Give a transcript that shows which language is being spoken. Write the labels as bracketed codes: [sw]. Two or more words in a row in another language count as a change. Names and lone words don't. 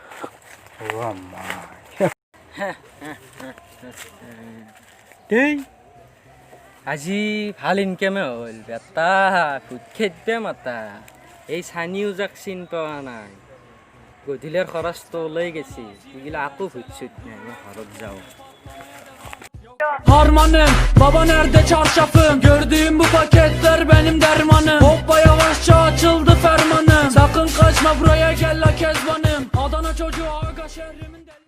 [as] দেই আজি ভাল ইনকামে হ'ল বেটা ভূত খেদবে মাতা এই চানিও যাক চিন পোৱা নাই গধূলিৰ খৰচটো ওলাই গেছি এইগিলা আকৌ ভূত চুত নাই মই ঘৰত যাওঁ [tr] Harmanım baba nerede çarşafım Gördüğüm bu paketler benim dermanım Hoppa yavaşça açıldı fermanım Sakın kaçma buraya gel la kezbanım Adana çocuğu aga şehrimin